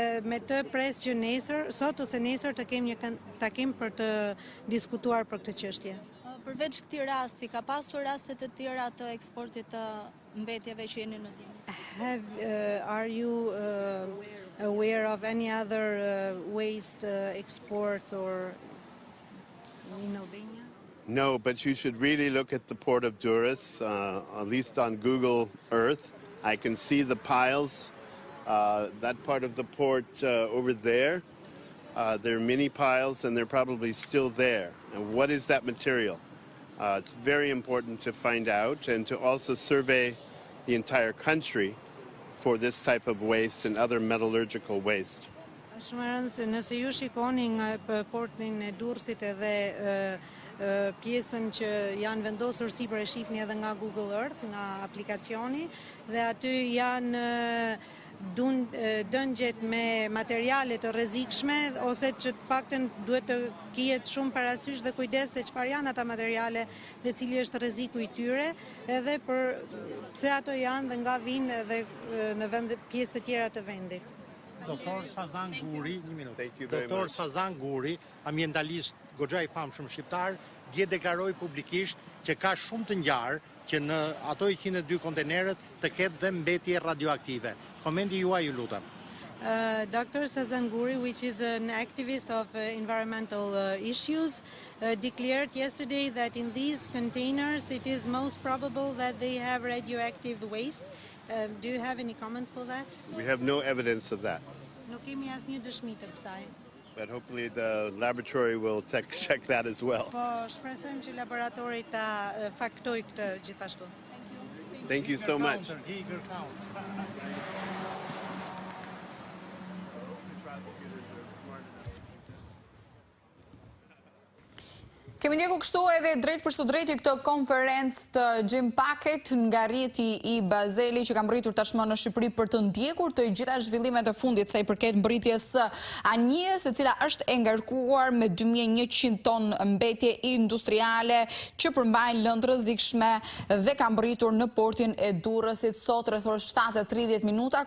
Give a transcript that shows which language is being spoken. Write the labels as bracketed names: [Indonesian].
[Albanian] Me të pres që nesër, sot ose nesër të kem një takim për të diskutuar për këtë çështje. Përveç këtij rasti, ka pasur raste të tjera të eksportit të mbetjeve që jeni në dini? [English] Are you aware of any other waste exports or in Albania? No, but you should really look at the port of Durrës, at least on Google Earth. I can see the piles. That part of the port over there, there are many piles and they're probably still there. And what is that material? It's very important to find out and to also survey the entire country for this type of waste and other metallurgical waste. [Albanian] Shumë e rëndësishme, nëse ju shikoni nga portin e Durrësit edhe pjesën që janë vendosur sipër, e shihni edhe nga Google Earth, nga aplikacioni, dhe aty janë dëngjet me materiale të rrezikshme, ose që të paktën duhet të kihet shumë parasysh dhe kujdes se çfarë janë ata materiale dhe cili është rreziku i tyre, edhe për pse ato janë dhe nga vinë edhe në vende pjesë të tjera të vendit. Doktor Sazan Guri, një minutë. Doktor Sazan Guri, ambientalist goxha i famshëm shqiptar, dje deklaroi publikisht që ka shumë të ngjarë që në ato 102 kontenerët të ketë dhe mbetje radioaktive. Komenti juaj, ju lutem. [English] Dr. Sazanguri, which is an activist of environmental issues, declared yesterday that in these containers it is most probable that they have radioactive waste. Do you have any comment for that? We have no evidence of that. [Albanian] Nuk kemi asnjë dëshmi të kësaj. [English] But hopefully the laboratory will check that as well. [Albanian] Po shpresojmë që laboratori ta faktojë këtë gjithashtu. [English] Thank you so much. [Albanian] Kemi ndjekur kështu edhe drejt për së drejti këtë konferencë të gjimpaket nga Rrjeti i Bazelit që ka mbërritur tashmë në Shqipëri për të ndjekur të gjitha zhvillimet e fundit sa i përket mbërritjes së Anijës, e cila është e ngarkuar me 2100 ton mbetje industriale që përmbajnë lëndë rrezikshme dhe ka mbërritur në portin e Durrësit sot rreth orës 7:30 minuta.